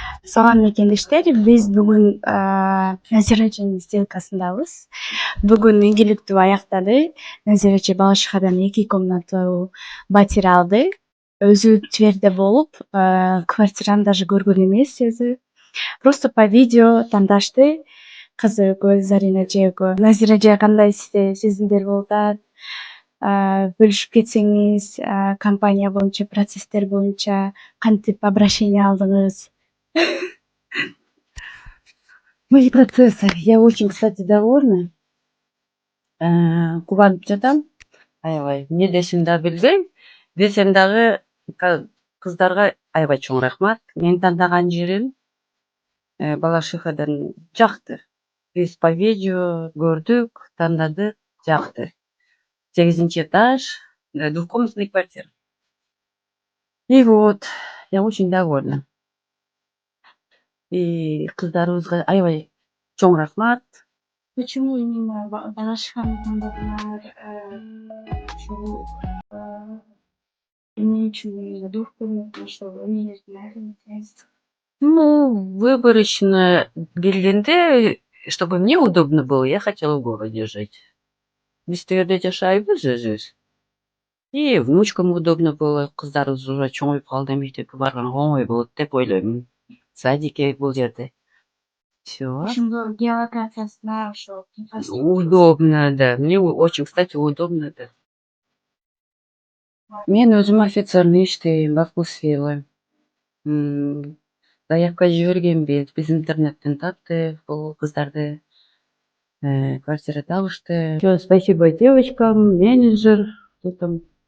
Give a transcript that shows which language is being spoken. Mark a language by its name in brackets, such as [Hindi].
[Kyrgyz] Салам мекендештер, биз бүгүн Назира эченин сделкасындабыз. Бүгүн ийгиликтүү аяктады. Назира эче Балашихадан 2 комнаталуу батир алды. Өзү Тверде болуп, квартираны даже көргөн эмес өзү. [Russian] Просто по видео [Kyrgyz] тандашты. Кызы экөөбүз, Зарина эже экөө. Назира эже кандай сезимдер болуп атат? Бөлүшүп кетсеңиз, компания боюнча, процесстер боюнча кантип обращение алдыңыз? [Russian] Мои процессы. Я очень, кстати, довольна. [Kyrgyz] Кубанып жатам. Аябай. Эмне дешимди да билбейм. Десем дагы кыздарга аябай чоң рахмат. Менин тандаган жерим Балашихадан жакты. Биз [Russian] по видео [Kyrgyz] көрдүк, тандадык, жакты. [Russian] 8-чи этаж, двухкомнатная квартира. И вот, я очень довольна. [Kyrgyz] И кыздарыбызга аябай чоң рахмат. Почему именно Балашиханы тандадыңар? Ушул эмне үчүн [Russian] именно двухкомнатный, [Kyrgyz] ошол эмнелердин айрымы? [Russian] Ну, выборочно келгенде, чтобы мне удобно было, я хотела в городе жить. [Kyrgyz] Биз тигерде жашайбыз өзүбүз. [Russian] И внучкам удобно было. [Kyrgyz] Кыздарыбыз уже чоңоюп калды, мектепке барганга оңой болот деп ойлойм. Садики бул жерде. Всё. Ошондо геолокациясына ошо [Russian] Удобно, да. Мне очень, кстати, удобно, да. [Kyrgyz] Мен өзүм официально иштейм, бакусфила. Заявка жибергенбиз. Биз интернеттен таптык бул кыздарды. Квартира табышты. [Russian] Всё, спасибо девочкам, менеджер, кто там?